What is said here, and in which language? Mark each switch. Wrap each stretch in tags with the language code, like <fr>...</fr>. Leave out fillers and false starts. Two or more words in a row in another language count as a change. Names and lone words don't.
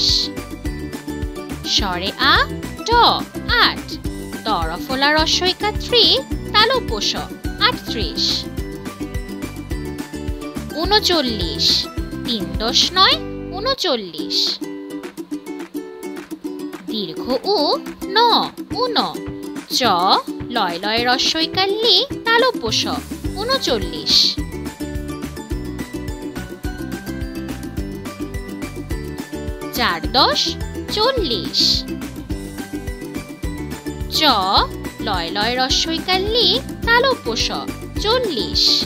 <bn>স্বরে আ ট আট, তরফলা রস্বইকার ত্রি, তালব্য শ আটত্রিশ। 39, 3 × 9 39। দীর্ঘ উ ন উন, চ লয় লয় রস্বইকার লি, তালব্য শ 39। 4 × 10 40। চ লয় লয় রস্বইকার লি, তালব্য শ 40।</bn>